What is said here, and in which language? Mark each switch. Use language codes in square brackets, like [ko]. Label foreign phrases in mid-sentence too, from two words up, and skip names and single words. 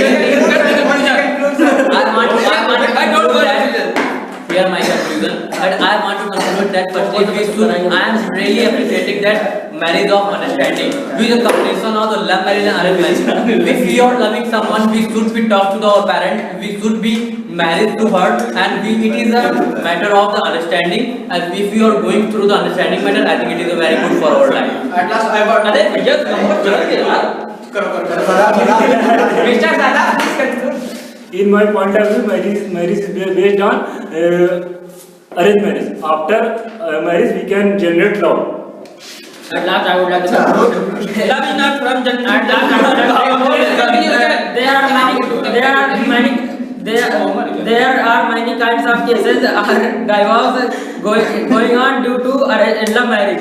[en] I don't want Here my conclusion, but I want to conclude that firstly I am really appreciating that marriage of understanding, which is a combination of the love marriage and arranged marriage. If we are loving someone, we should be talk to our parents, we should be married to her, and it is a matter of the understanding. And if we are going through the understanding matter, I think it is a very good for our life. At last, I got. [hi] अरे भैया नंबर चढ़ गया यार. [en] Mr. Sada, please conclude. In my point of view, marriage is based on arranged marriage. After marriage, we can generate love. At last, I would like to conclude. Love is not from At last, I would like to conclude. There are many kinds of cases are divorce going on due to love marriage.